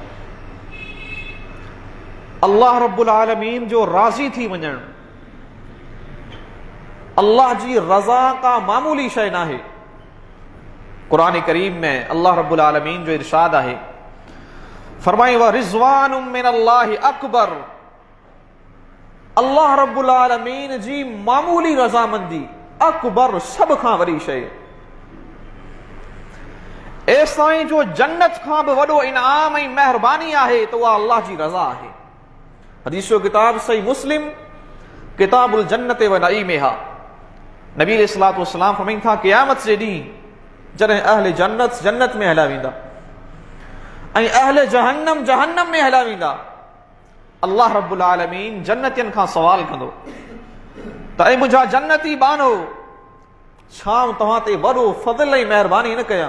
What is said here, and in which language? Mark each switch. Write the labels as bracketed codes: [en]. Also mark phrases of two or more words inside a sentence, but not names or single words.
[sd] अल्लाह [ar] رب العالمين [sd] जो राज़ी थी वञणु अल्लाह जी रज़ा का मामूली शइ न आहे। क़ुरान करीम में अल्लाह [ar] رب العالمين [sd] जो इरशाद आहे, फरमाए [ar] ورضوان من الله أكبر. [sd] अल्लाह [ar] رب العالمين [sd] जी मामूली रज़ामंदी अकबर, सब खां वॾी शइ। ऐसाईं जो जन्नत खां बि वॾो इनाम ऐं महिरबानी आहे त उहा अल्लाह जी रज़ा आहे। हदीस जो किताब सही मुस्लिम [ar] كتاب الجنة ونعيمها, [sd] नबी [ar] عليه الصلاة والسلام [sd] फरमाइनि था क़यामत जे ॾींहुं जॾहिं अहले जन्नत जन्नत में हलिया वेंदा ऐं अहले जहन्नम जहन्नम में हलिया वेंदा, अल्लाह [ar] رب العالمين [sd] जन्नतियुनि खां सवाल कंदो त ऐं मुंहिंजा जन्नती बानो, छा तव्हां ते वॾो फज़ल ऐं महिरबानी न कयां?